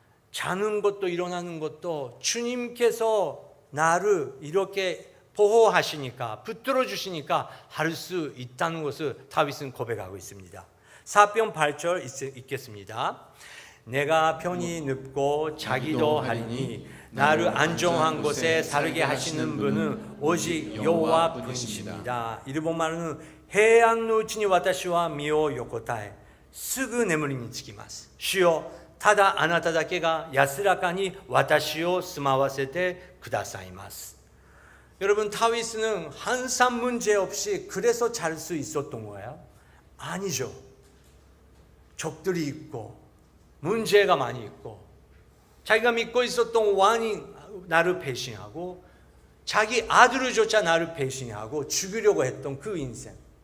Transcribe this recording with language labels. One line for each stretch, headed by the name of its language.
Korean: 자는 것도 일어나는 것도 주님께서 나를 이렇게 보호하시니까 붙들어 주시니까 할 수 있다는 것을 다윗은 고백하고 있습니다. 사편 8절 읽겠습니다. 내가 편히 눕고 자기도 하리니 나를 안정한 곳에 살게 하시는 분은 오직 여호와 분이십니다. 일본 말은 해안
Japanese: のうちに私は身を横たえすぐ眠りにつきます。主よただあなただけが安らかに私を住まわせてくださいます。
Korean: 여러분 다윗은 한산 문제 없이 그래서 잘 수 있었던 거예요? 아니죠. 적들이 있고 문제가 많이 있고 자기가 믿고 있었던 왕이 나를 배신하고 자기 아들을조차 나를 배신하고 죽이려고 했던 그 인생.